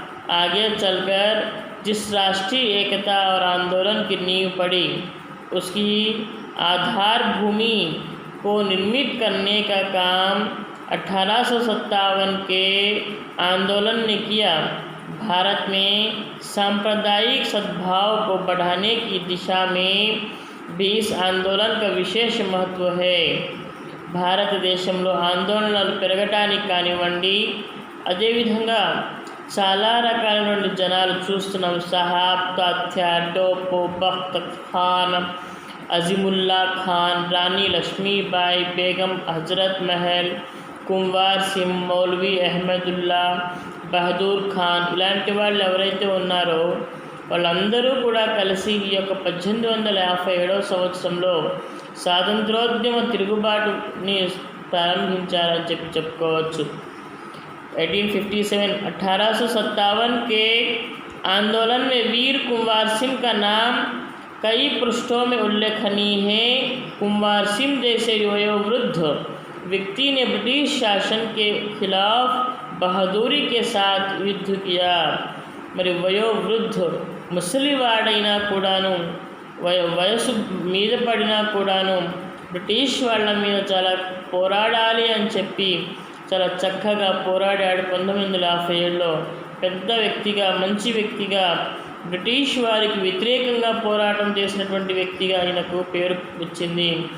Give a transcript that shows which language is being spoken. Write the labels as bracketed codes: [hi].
[hi] आगे चलकर जिस राष्ट्रीय एकता और आंदोलन की नींव पड़ी उसकी आधार भूमि को निर्मित करने का काम 1857 के आंदोलन ने किया. भारत में सांप्रदायिक सद्भाव को बढ़ाने की दिशा में भी इस आंदोलन का विशेष महत्व है. [te] భారతదేశంలో ఆందోళనలు పెరగటానికి కానివ్వండి, అదేవిధంగా చాలా రకాలైన జనాలు చూస్తున్నాం. సహాబ్, తాత్యా టోపో, బఖ్త్ ఖాన్, అజిముల్లా ఖాన్, రాణి లక్ష్మీబాయి, బేగం హజరత్ మహల్, కున్వర్ సింగ్, మౌలవి అహ్మదుల్లా, బహదూర్ ఖాన్ ఇలాంటి వాళ్ళు ఎవరైతే ఉన్నారో వాళ్ళందరూ కూడా కలిసి ఈ యొక్క 1857వ సంవత్సరంలో స్వాతంత్రోద్యమ తిరుగుబాటుని ప్రారంభించారని చెప్పుకోవచ్చు. [hi] 1857 के आंदोलन में वीर कुंवर सिंह का नाम कई पृष्ठों में उल्लेखनीय है. कुंवर सिंह जैसे वयोवृद्ध व्यक्ति ने ब्रिटिश शासन के खिलाफ बहादुरी के साथ युद्ध किया. [te] మరి వయోవృద్ధ ముసలివాడైనా కూడాను వయసు మీద పడినా కూడాను బ్రిటిష్ వాళ్ళ మీద చాలా పోరాడాలి అని చెప్పి చాలా చక్కగా పోరాడాడు. 1957లో పెద్ద వ్యక్తిగా, మంచి వ్యక్తిగా, బ్రిటిష్ వారికి వ్యతిరేకంగా పోరాటం చేసినటువంటి వ్యక్తిగా ఆయనకు పేరు వచ్చింది.